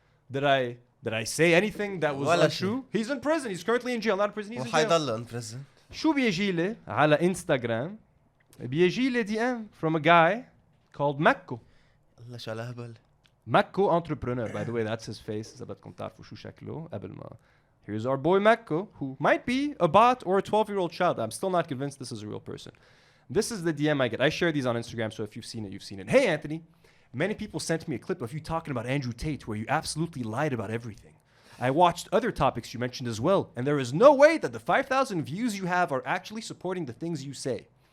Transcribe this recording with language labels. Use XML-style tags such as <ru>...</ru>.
<en>Did I say anything that was untrue? He's in prison. He's currently in jail. Not in prison. He's in jail.</en> <ar>وحيضل</ar> <en>in prison.</en> <ar>شو بيجيلي على انستغرام بيجيلي</ar> <en>DM from a guy called</en> <ar>Makko. الله شو على هبل.</ar> <en>Makko entrepreneur. By the way, that's his face.</en> <ar>إذا بدكم تعرفوا شو شكله قبل ما.</ar> <en>Here's our boy Makko, who might be a bot or a 12-year-old child. I'm still not convinced this is a real person. This is the DM I get. I share these on Instagram, so if you've seen it, you've seen it. Hey, Anthony. Many people sent me a clip of you talking about Andrew Tate where you absolutely lied about everything. I watched other topics you mentioned as well, and there is no way that the 5,000 views you have are actually supporting the things you say.</en>